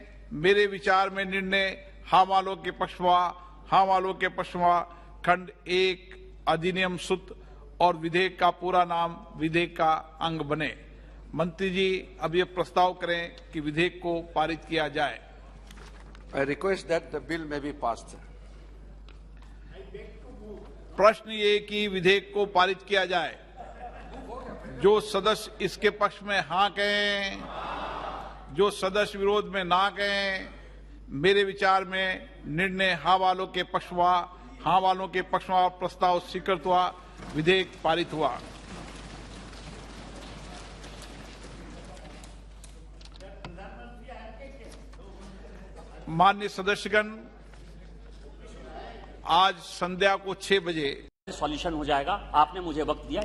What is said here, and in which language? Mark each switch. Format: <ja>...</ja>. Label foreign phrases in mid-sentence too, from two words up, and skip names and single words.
<hi>मेरे विचार में निर्णय हाँ वालों के पक्षवा, हाँ वालों के पक्षवा खंड 1 अधिनियम सूत्र और विधेयक का पूरा नाम विधेयक का अंग बने। मंत्री जी अब ये प्रस्ताव करें कि विधेयक को पारित किया जाए।</hi> <en>I request that the bill may be passed.</en> <hi>प्रश्न ये कि विधेयक को पारित किया जाए। जो सदस्य इसके पक्ष में हाँ कहें, जो सदस्य विरोध में ना कहें। मेरे विचार में निर्णय हाँ वालों के पक्षवा, हाँ वालों के पक्षवा प्रस्ताव स्वीकृत हुआ, विधेयक पारित हुआ। माननीय सदस्यगण, आज संध्या को 6 बजे सॉल्यूशन हो जाएगा। आपने मुझे वक्त दिया।</hi>